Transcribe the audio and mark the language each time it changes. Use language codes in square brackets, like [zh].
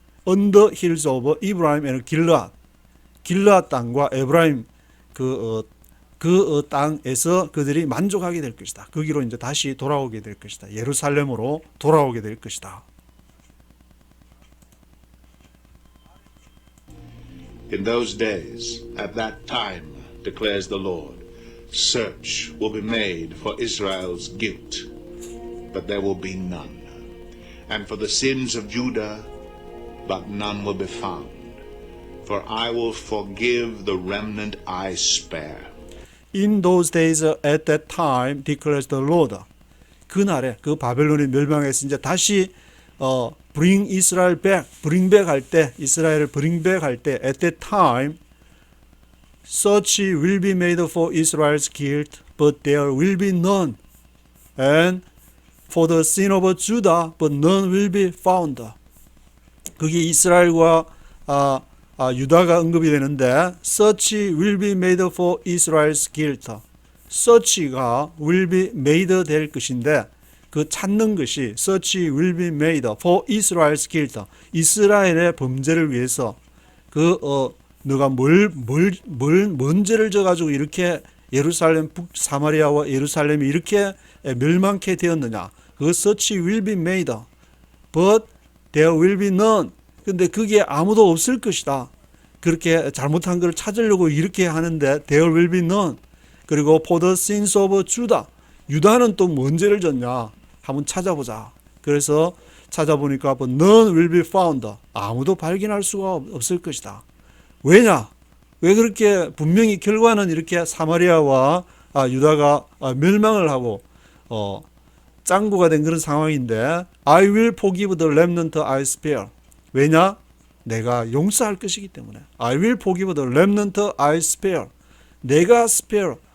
[en] on the hills of Ephraim and Gilead, [ko] 길르앗 땅과 에브라임 그 땅에서 그들이 만족하게 될 것이다. 거기로 이제 다시 돌아오게 될 것이다. 예루살렘으로 돌아오게 될 것이다. [en] In those days, at that time, declares the Lord, search will be made for Israel's guilt, but there will be none, and for the sins of Judah, but none will be found. For I will forgive the remnant I spare. In those days, at that time, declares the Lord. [ko] 그날에 그 바벨론이 멸망해서 이제 다시 [en] bring Israel back, bring back [ko] 할 때, 이스라엘을 [en] bring back 할 때, at that time, search will be made for Israel's guilt, but there will be none, and for the sin of Judah, but none will be found. [ko] 그게 이스라엘과 유다가 언급이 되는데, [en] search will be made for Israel's guilt. search가 will be made [ko] 될 것인데, 그 찾는 것이 [en] search will be made for Israel's guilt. [ko] 이스라엘의 범죄를 위해서 너가 뭔 죄를 져가지고 이렇게 예루살렘 사마리아와 예루살렘이 이렇게 멸망케 되었느냐. [en] 그 search will be made, but there will be none. [ko] 근데 그게 아무도 없을 것이다. 그렇게 잘못한 걸 찾으려고 이렇게 하는데 [en] there will be none. 그리고 for the sins of Judah. [ko] 유다는 또 뭔 죄를 졌냐? 한번 찾아보자. 그래서 찾아보니까 [en] but none will be found. [ko] 아무도 발견할 수가 없을 것이다. 왜냐? 왜 그렇게 분명히 결과는 이렇게 사마리아와 유다가 멸망을 하고 짱구가 된 그런 상황인데, [en] I will forgive the remnant I spare. [ko] 왜냐? 내가 용서할 것이기 때문에. [en] I will forgive the remnant I spare. [ko] 내가 spare,